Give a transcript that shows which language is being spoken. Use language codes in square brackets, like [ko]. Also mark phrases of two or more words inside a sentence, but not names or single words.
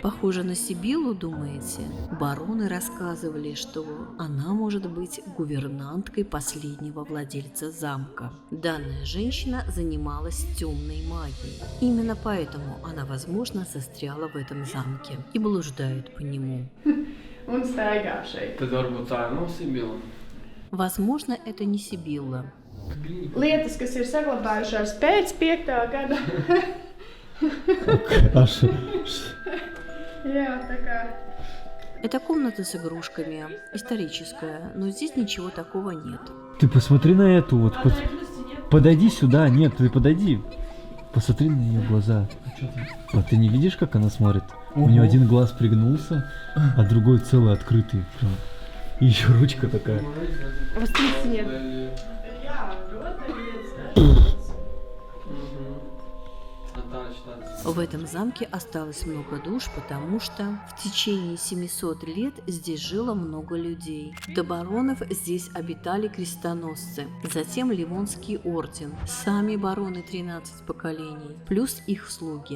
[ru] Похоже на Сибиллу, думаете? Бароны рассказывали, что она может быть гувернанткой последнего владельца замка. Данная женщина занималась темной магией. Именно поэтому она, возможно, застряла в этом замке и блуждает по нему. [lv] Un staigā šeit. Tad varbūt tā ir no Sibila. [ru] Возможно, это не Сибилла. [lv] Lietas, kas ir saglabājušās pēc 5. gada. Jā, tā kā. [ru] Это комната с игрушками, историческая, но здесь ничего такого нет. Ты посмотри на эту вот. Подойди сюда. Нет, ты подойди. Посмотри на ее глаза. А ты не видишь, как она смотрит? У нее один глаз пригнулся, а другой целый открытый. Прям. И еще ручка такая. Востриться нет. [lv] Jā, rotaļlietas. [ru] В этом замке осталось много душ, потому что в течение 700 лет здесь жило много людей. До баронов здесь обитали крестоносцы, затем Ливонский орден, сами бароны 13 поколений, плюс их слуги.